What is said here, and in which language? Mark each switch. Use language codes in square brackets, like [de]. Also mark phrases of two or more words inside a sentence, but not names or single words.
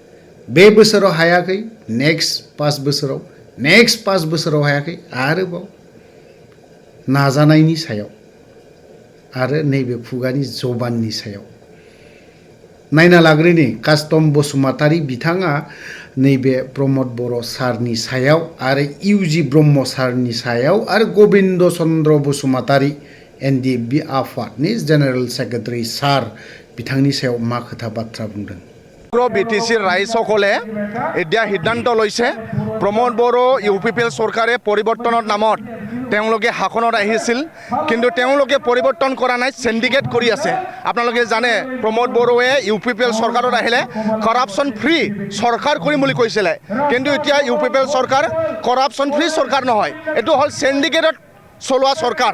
[brx] बे बोसोराव हायाखै, नेक्स्ट 5 बोसोराव हायाखै, आरोबाव नाजानायनि सायाव आरो नैबे खुगानि जबाननि सायाव नायना लाग्रोनि कास्टम बसुमतारी बिथाङा नैबे प्रमद बर' सारनि सायाव आरो इउजि ब्रह्म सारनि सायाव आरो गबिन्द चन्द्र बसुमतारी NDFB आफादनि [en] general secretary [brx] सार बिथांनि सायाव मा खोथा बाथ्रा बुंदों। [as] BTC ৰাইজসকলে এতিয়া সিদ্ধান্ত লৈছে প্ৰমোদ বড়ো UPPL চৰকাৰে পৰিৱৰ্তনৰ নামত তেওঁলোকে শাসনত আহিছিল, কিন্তু তেওঁলোকে পৰিৱৰ্তন কৰা নাই, সিন্ডিকেট কৰি আছে। আপোনালোকে জানে প্ৰমোদ বড়োৱে UPPL চৰকাৰত আহিলে [en] corruption free [as] চৰকাৰ কৰিম বুলি কৈছিলে, কিন্তু এতিয়া UPPL চৰকাৰ [en] corruption free [as] চৰকাৰ নহয়, এইটো হ'ল সিন্ডিকেটত চলোৱা চৰকাৰ।